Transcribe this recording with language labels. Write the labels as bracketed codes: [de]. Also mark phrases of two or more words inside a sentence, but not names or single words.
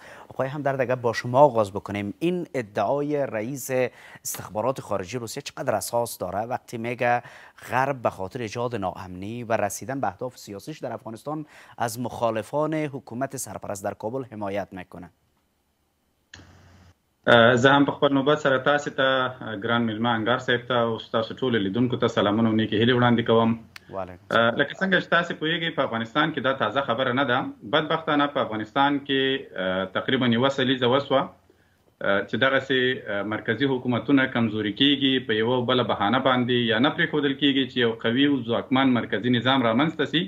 [fa] آقای همدرد اگر با شما آغاز بکنیم، این ادعای رئیس استخبارات خارجی روسیه چقدر اساس داره وقتی میگه غرب به خاطر ایجاد ناامنی و رسیدن به اهداف سیاسیش در افغانستان از مخالفان حکومت سرپرست در کابل حمایت میکنه؟ [ps] زه هم په خپل نوبت سره تاسو ته ګران میلمه انګار صاحب ته او تاسو ټول لیدونکو ته سلامونه او نیکې هیلې وړاندې کوم. لکه څنګه چې تاسو پوهیږئ په افغانستان کې دا تازه خبره نه ده. بدبختانه په افغانستان کې تقریبا یوه سلیزه وسوه چې دغسې مرکزي حکومتونه کمزوري کیږي په یوه بله بهانه باندې یا نه پرېښودل کیږي چې یو قوي او ځواکمن مرکزي نظام رامنځته سي.